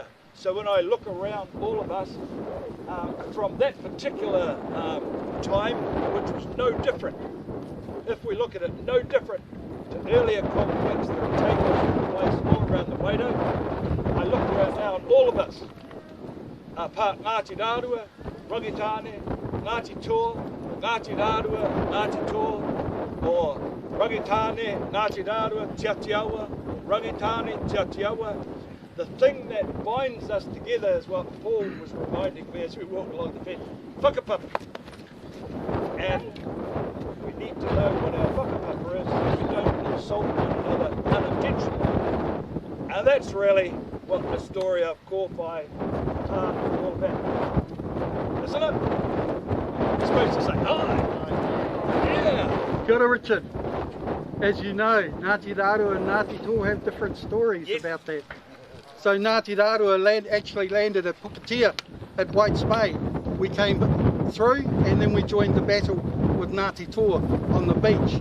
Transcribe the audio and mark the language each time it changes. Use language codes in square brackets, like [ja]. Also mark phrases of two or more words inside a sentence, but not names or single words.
[en] So when I look around all of us from that particular time, which was no different, if we look at it, no different to earlier conflicts that have taken place all around the Wairau, I look around now and all of us are part Ngāti Rārua, Rangitane, Ngāti Toa, Ngāti Rārua, Ngāti Toa, or Rangitane, Ngāti Rārua, Tiatiawa, Rangitane, Tiatiawa. The thing that binds us together is what Paul was reminding me as we walk along the fence. Whakapapa. And we need to know what our whakapapa is so we don't insult one another unintentionally. And that's really what the story of Kōwhai is all about. Isn't it? You're supposed to say hi. Yeah. [mi] Kia ora, [en] Richard. As you know, Ngāti Rārua and Ngāti Toa have different stories about that. So Ngāti Rārua actually landed at Pukatia at White's Bay. We came through and then we joined the battle with Ngāti Toa on the beach.